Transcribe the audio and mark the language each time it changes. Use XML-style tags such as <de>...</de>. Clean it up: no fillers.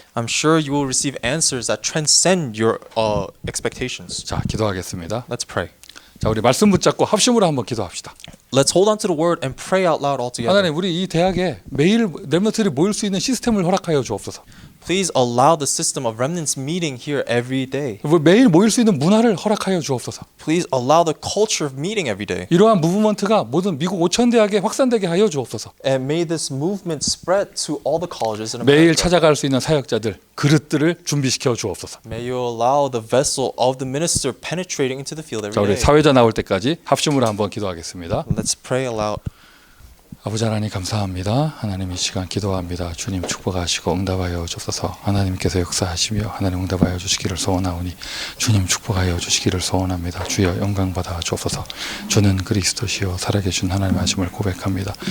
<en>I'm sure you will receive answers that transcend your expectations.</en> <ko>자, 기도하겠습니다.</ko> <en>Let's pray.</en> <ko>자, 우리 말씀 붙잡고 합심으로 한번 기도합시다.</ko> <en>Let's hold on to the word and pray out loud all together.</en> <ko>하나님, 우리 이 대학에 매일 렘넌트들이 모일 수 있는 시스템을 허락하여 주옵소서.</ko> <en>Please allow the system of remnants meeting here every day.</en> <ko>매일 모일 수 있는 문화를 허락하여 주옵소서.</ko> <en>Please allow the culture of meeting every day.</en> <ko>이러한 무브먼트가 모든 미국 5천 대학에 확산되게 하여 주옵소서.</ko> <en>And may this movement spread to all the colleges in</en> <ko>매일</ko> <en>America.</en> <ko>찾아갈 수 있는 사역자들, 그릇들을 준비시켜 주옵소서.</ko> <en>May you allow the vessel of the minister penetrating into the field</en> <ko>자, 우리 사회자 나올 때까지 합심으로 한번 기도하겠습니다.</ko> <en>Let's pray aloud.</en> <ko>아버지 하나님 감사합니다. 하나님 이 시간 기도합니다. 주님 축복하시고 응답하여 주소서. 하나님께서 역사하시며 하나님 응답하여 주시기를 소원하오니 주님 축복하여 주시기를 소원합니다. 주여 영광 받아 주옵소서. 주는 그리스도시요 살아계신 하나님 하심을 고백합니다.</ko>